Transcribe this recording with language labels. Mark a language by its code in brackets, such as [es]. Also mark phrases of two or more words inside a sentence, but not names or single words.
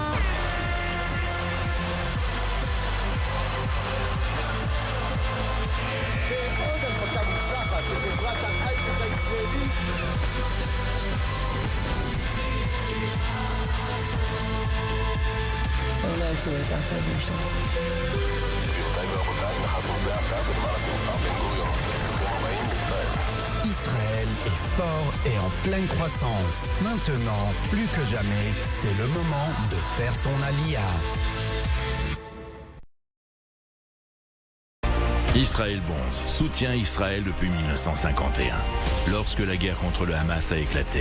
[he] ועוד הנפקה מוצלחת לחברת ההייטק הישראלית. אולי יצאו את העצבים שלו. גבירותיי ורבותיי, נחתנו בעזה בנמל התעופה בן גוריון. ברוכים הבאים לישראל. [fr] Israël est fort et en pleine croissance. Maintenant, plus que jamais, c'est le moment de faire son alia. Israël Bonds soutient Israël depuis 1951, lorsque la guerre contre le Hamas a éclaté.